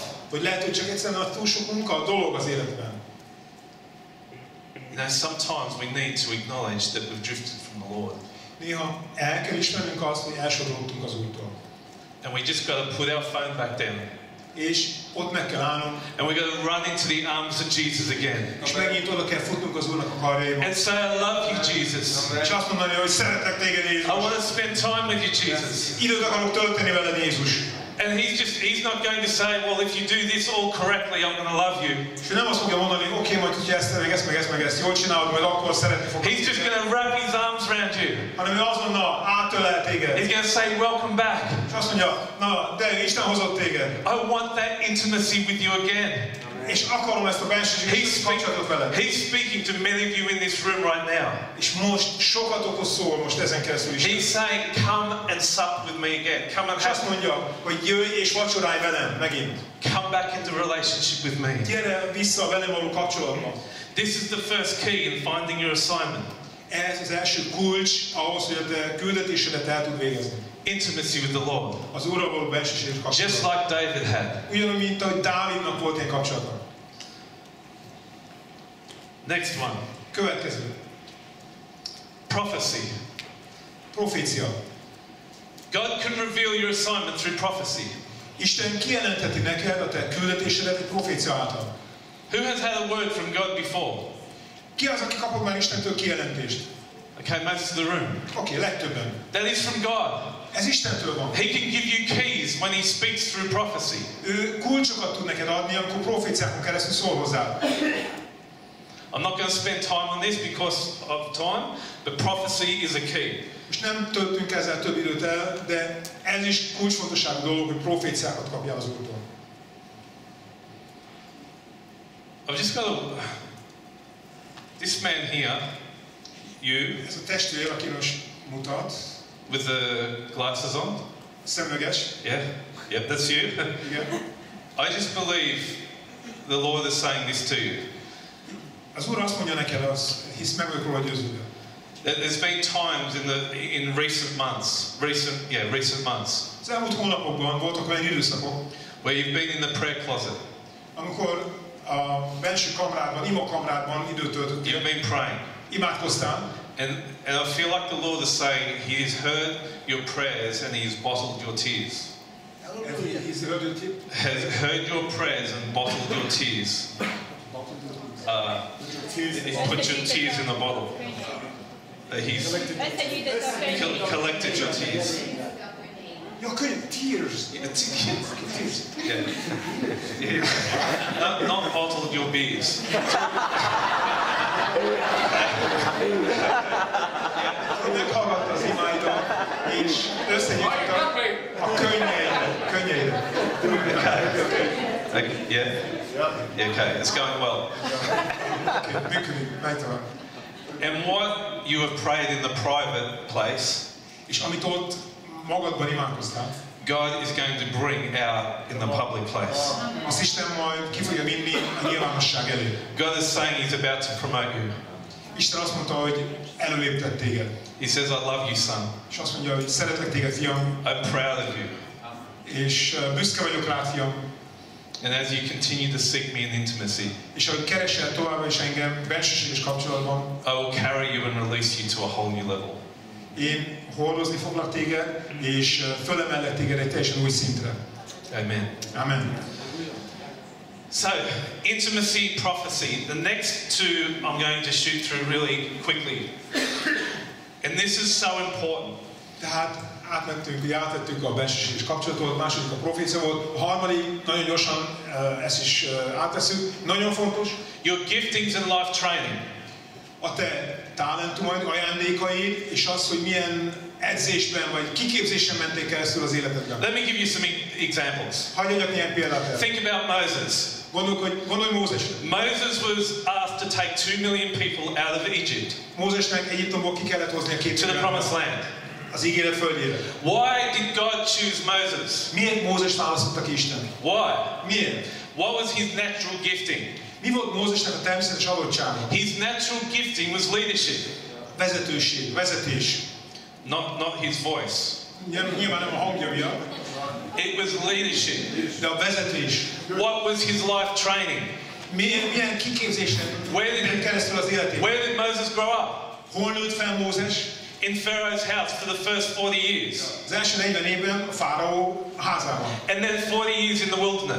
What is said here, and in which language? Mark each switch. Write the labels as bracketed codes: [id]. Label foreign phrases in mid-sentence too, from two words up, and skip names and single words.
[hu] Vagy lehet, hogy csak egyszerűen a túl sok munka, a dolog az életben. [en] You know, sometimes we need to acknowledge that we've drifted from the Lord. [hu] Néha el kell ismernünk azt, hogy elsodródtunk az Úrtól. [en] And we just got to put our phone back down. [hu] És ott meg kell állnunk. [en] And we got to run into the arms of Jesus again. [hu] És megint oda kell futnunk az Úrnak a karjaiba. [en] And say, I love you, Jesus. [hu] És azt mondani, hogy szeretlek téged, Jézus. [en] I want to spend time with you, Jesus. [hu] Időt akarok tölteni veled, Jézus. [en] And he's not going to say, well, if you do this all correctly, I'm going to love you. [hu] És ő nem azt fogja mondani, hogy oké, majd hogyha ezt jól csinálod, majd akkor szeretni fogok. [en] He's just going to wrap his arms around you. [hu] Hanem ő azonnal átölel téged. [en] He's going to say, welcome back. [hu] És azt mondja, na, de Isten hozott téged. [en] I want that intimacy with you again. [hu] És akarom ezt a benső kapcsolatot veled. [en] He's speaking to many of you in this room right now. [hu] És most sokatokhoz szól most ezen keresztül is. [en] He's saying, come and sup with me again. Come and [hu] És azt mondja, hogy jöjj és vacsorálj velem megint. [en] come back into relationship with me. [hu] Gyere vissza velem való kapcsolatba. [en] This is the first key in finding your assignment. [hu] Ez az első kulcs ahhoz, hogy a te küldetésedet el tud végezni. [en] Intimacy with the Lord. [hu] Az Úrral való bensőséges kapcsolat. [en] Just like David had. [hu] Ugyanúgy, mint ahogy Dávidnak volt ilyen kapcsolata. [en] Next one. [hu] Következő. [en] Prophecy. [hu] Profécia. [en] God can reveal your assignment through prophecy. [hu] Isten kijelentheti neked a te küldetésedet egy profécia által. [en] Who has had a word from God before? [hu] Ki az, aki kapott már Istentől kijelentést? [en] Okay, most of the room. [hu] Oké, legtöbben. [en] That is from God. [hu] Ez Istentől van. [en] He can give you keys when He speaks through prophecy. [hu] Ő kulcsokat tud neked adni, amikor proféciákon keresztül szól hozzá. [en] I'm not going to spend time on this because of time, but prophecy is a key. [hu] És nem töltünk ezzel több időt el, de ez is kulcsfontosságú dolog, hogy proféciákat kapjál az Úrtól. [en] I've just got to... This man here, you, [hu] Ez a testvér, aki most mutat, [en] with the glasses on. [hu] szemüveges. [en] Yeah? Yep, that's you. [hu] Igen. [en] I just believe the Lord is saying this to you. [hu] Az Úr azt mondja neked, hisz meg vagyok róla győződve. [en] There's been times in recent months [hu] Az elmúlt hónapokban voltak olyan időszakok, [en] where you've been in the prayer closet. [hu] amikor a belső kamrádban, imakamrádban időt töltöttél. [en] You've been praying. [hu] Imádkoztál. [en] And I feel like the Lord is saying He has heard your prayers and He has bottled your tears. Has heard your prayers and bottled your tears. Put your tears in a bottle. He's collected your tears. [hu] Ja, könyv, tears. [en] Yeah. Not bottled your beers. [hu] Meghallgatta az imáidat, és összegyűjtötte a könnyeire. [en] Okay. Yeah? Okay, it's going well. [hu] Működik, megtalál. [en] And what you have prayed in the private place, [hu] És amit ott magadban imádkoztál, [en] God is going to bring out in the public place. [hu] azt Isten majd ki fogja vinni a nyilvánosság elé. [en] God is saying He's about to promote you. [hu] Isten azt mondta, hogy előléptett téged. [en] He says, I love you, son. [hu] És azt mondja, hogy szeretlek téged, fiam. [en] I'm proud of you. [hu] És büszke vagyok rád, fiam. [en] And as you continue to seek me in intimacy, [hu] És ahogy keresel továbbra is engem bensőséges kapcsolatban, [en] I will carry you and release you to a whole new level. [hu] én hordozni foglak téged, és fölemellek téged egy teljesen új szintre. [en] Amen. [hu] Amen. [en] So, intimacy, prophecy. The next two I'm going to shoot through really quickly. And this is so important. [hu] Tehát átvettük a bensőséges kapcsolatot, a második a profécia volt, a harmadik, nagyon gyorsan ezt is átveszünk, nagyon fontos. [en] Your giftings and life training. [hu] A te talentumaid, ajándékaid, és az, hogy milyen edzésben vagy kiképzésen mentél keresztül az életedben. [en] Let me give you some examples. [hu] Hagyj adjak néhány példát el. [en] Think about Moses. [hu] Gondolj Mózesre. [en] Moses was asked to take 2 million people out of Egypt [hu] Mózesnek Egyiptomból ki kellett hozni a [en] to the [hu] 2 [en] promised land. [hu] az ígéret földjére. [en] Why did God choose Moses? [hu] Miért Mózes választotta ki Isten? [en] Why? [hu] Miért? [en] What was his natural gifting? [hu] Mi volt Mózesnek a természetes adottsága? [en] His natural gifting was leadership. [hu] Vezetőség, vezetés. [en] Not his voice. [hu] Nyilván nem a hangja miatt, [en] It was leadership. [hu] de a vezetés. [en] What was his life training? [hu] Milyen kiképzésen ment keresztül az életében? [en] Where did Moses grow up? [hu] Hol nőtt fel Mózes? [en] In Pharaoh's house for the first 40 years. [hu] Az első 40 évben a fáraó házában. [en] And then 40 years in the wilderness.